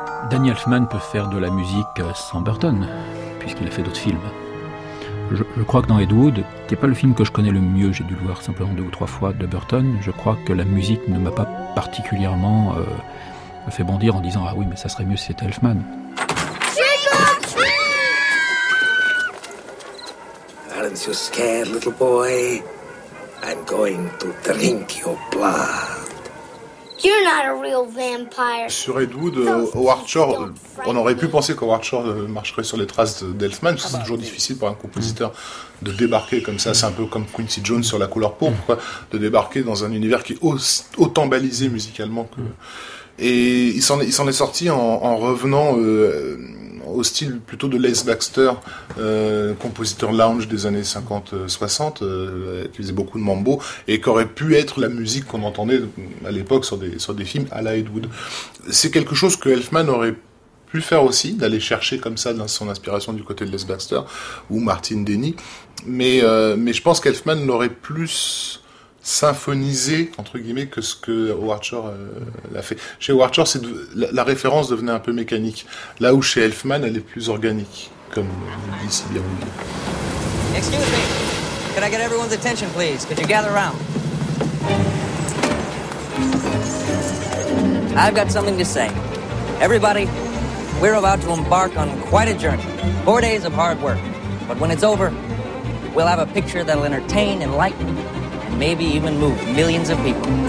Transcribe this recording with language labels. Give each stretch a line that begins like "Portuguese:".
French: Danny Elfman peut faire de la musique sans Burton, puisqu'il a fait d'autres films. Je crois que dans Ed Wood, qui n'est pas le film que je connais le mieux, j'ai dû le voir simplement deux ou trois fois, de Burton, je crois que la musique ne m'a pas particulièrement fait bondir en disant « Ah oui, mais ça serait mieux si c'était Elfman ».
English: Aren't you scared, little boy? I'm going to drink your blood.
French: Sur Ed Wood, Howard Shore, on aurait pu penser qu'Howard Shore marcherait sur les traces d'Elfman, parce que c'est toujours difficile pour un compositeur de débarquer comme ça, c'est un peu comme Quincy Jones sur La Couleur Pourpre, de débarquer dans un univers qui est autant balisé musicalement que... Et il s'en est sorti en revenant au style plutôt de Les Baxter, compositeur lounge des années 50-60, qui faisait beaucoup de mambo, et qui aurait pu être la musique qu'on entendait à l'époque sur des films à la Ed Wood. C'est quelque chose que Elfman aurait pu faire aussi, d'aller chercher comme ça dans son inspiration du côté de Les Baxter, ou Martin Denny, mais je pense qu'Elfman l'aurait plus symphonisé, entre guillemets, que ce que Howard Shore l'a fait. Chez Howard Shore, la référence devenait un peu mécanique. Là où chez Elfman, elle est plus organique, comme vous dit si bien.
English: Excuse me. Could I get everyone's attention, please? Could you gather around? I've got something to say. Everybody, we're about to embark on quite a journey. 4 days of hard work. But when it's over, we'll have a picture that'll entertain, enlighten, maybe even move millions of people.